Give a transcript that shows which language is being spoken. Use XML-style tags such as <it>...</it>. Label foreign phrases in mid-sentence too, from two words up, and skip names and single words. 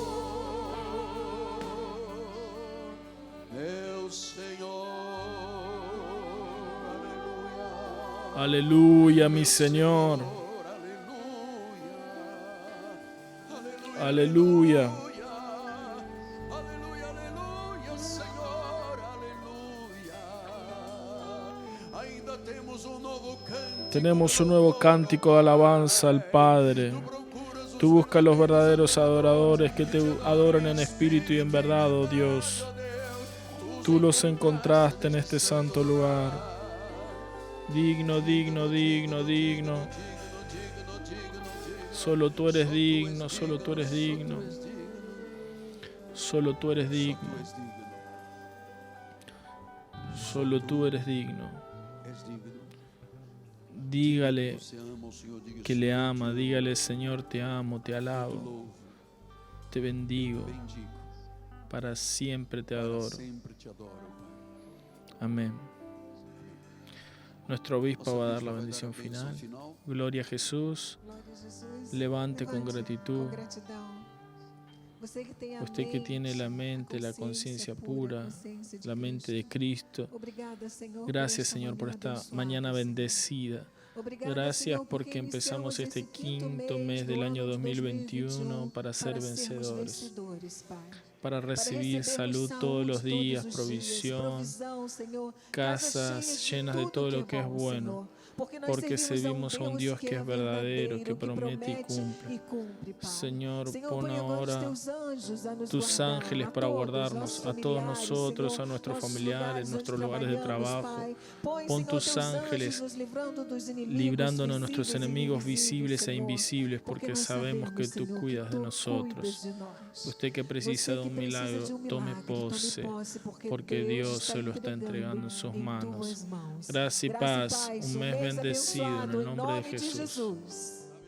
<pt>meu Senhor, aleluia.</pt> <es>Aleluya, mi Señor.</es> <pt>Aleluia, aleluia,</pt> <es>Aleluya.</es> <pt>aleluia, aleluia, Senhor, aleluia. Ainda temos novo cântico.</pt> <es>Tenemos un nuevo cántico de alabanza al Padre.</es> <pt>Procuras</pt> <es>Tú buscas los verdaderos adoradores que te adoran en espíritu y en verdad, oh Dios. Tú los encontraste en este santo lugar. Digno, digno, digno, digno. Solo tú eres digno, solo tú eres digno. Solo tú eres digno. Solo tú eres digno.</es> <pt>És digno.</pt> <es>Dígale</es> <pt>Você ama o Senhor, diga</pt> <es>que le ama. Dígale, Señor, te amo, te</es> <pt>te</pt> <es>alabo,</es> <pt>louvo,</pt> <es>te bendigo.</es> <pt>bendigo.</pt> <es>Para siempre te</es> <pt>Para</pt> <es>adoro.</es> <pt>sempre te adoro, Pai.</pt> <es>Amén. Nuestro obispo</es> <pt>Nosso</pt> <es>va a dar</es> <pt>bispo</pt> <es>la</es> <pt>vai</pt> <es>bendición</es> <pt>a bênção</pt> <es>final. Gloria a Jesús.</es> <pt>Glória a Jesus.</pt> <es>Levante con gratitud.</es> <pt>Com gratidão. Você que tem a</pt> <es>Usted que tiene la mente, la conciencia pura,</es> <pt>consciência de</pt> <es>la mente de</es> <pt>Cristo.</pt> <es>Cristo.</es> <pt>Obrigada, Senhor,</pt> <es>Gracias,</es> <pt>por</pt> <es>Señor, por esta</es> <pt>abençoada,</pt> <es>mañana</es> <pt>Senhor.</pt> <es>bendecida.</es> <pt>Obrigada,</pt> <es>Gracias</es> <pt>Senhor,</pt> <es>porque empezamos</es> <pt>iniciamos</pt> <es>este</es> <pt>esse</pt> <es>quinto mes del</es> <pt>do</pt> <es>año</es> <pt>ano de</pt> <es>2021 para ser</es> <pt>sermos</pt> <es>vencedores,</es> <pt>vencedores, Pai.</pt> <es>para recibir</es> <pt>recebermos</pt> <es>salud todos los</es> <pt>saúde</pt> <es>días,</es> <pt>todos os dias,</pt> <es>provisión,</es> <pt>provisão, Senhor,</pt> <es>casas llenas de todo lo que es</es> <pt>bom,</pt> <es>bueno,</es> <pt>Senhor.</pt> <es>porque servimos a un Dios que es verdadero, que</es> <pt>verdadeiro,</pt> <es>promete y cumple.</es> <pt>cumpre, Pai.</pt> <es>Señor, pon</es> <pt>põe</pt> <es>ahora</es> <pt>teus anjos a nos</pt> <es>tus</es> <pt>guardar,</pt> <es>ángeles</es> <pt>a</pt> <es>para</es> <pt>todos,</pt> <es>guardarnos,</es> <pt>nossos</pt> <es>a todos</es> <pt>familiares,</pt> <es>nosotros,</es> <pt>Senhor,</pt> <es>a nuestros</es> <pt>nossos</pt> <es>familiares,</es> <pt>lugares</pt> <es>nuestros</es> <pt>onde</pt> <es>lugares de</es> <pt>trabalhamos,</pt> <es>trabajo.</es> <pt>Pai. Põe,</pt> <es>Pon</es> <pt>Senhor,</pt> <es>tus</es> <pt>teus</pt> <es>ángeles</es> <pt>anjos nos livrando dos inimigos</pt> <es>librándonos a nuestros</es> <pt>visíveis e</pt> <es>enemigos</es> <pt>invisíveis,</pt> <es>visibles e</es> <pt>Senhor,</pt> <es>invisibles, porque</es> <pt>nós</pt> <es>sabemos que tú</es> <pt>Senhor,</pt> <es>cuidas de</es> <pt>tu</pt> <es>nosotros.</es> <pt>cuidas de nós.</pt> <es>Usted que precisa</es> <pt>Você</pt> <es>de</es> <pt>que</pt> <es>un</es> <pt>precisa</pt> <es>milagro,</es> <pt>de</pt> <es>tome pose, porque Dios se lo está entregando en sus manos. Gracia y paz, un mes bendecido en el nombre de Jesús.</es>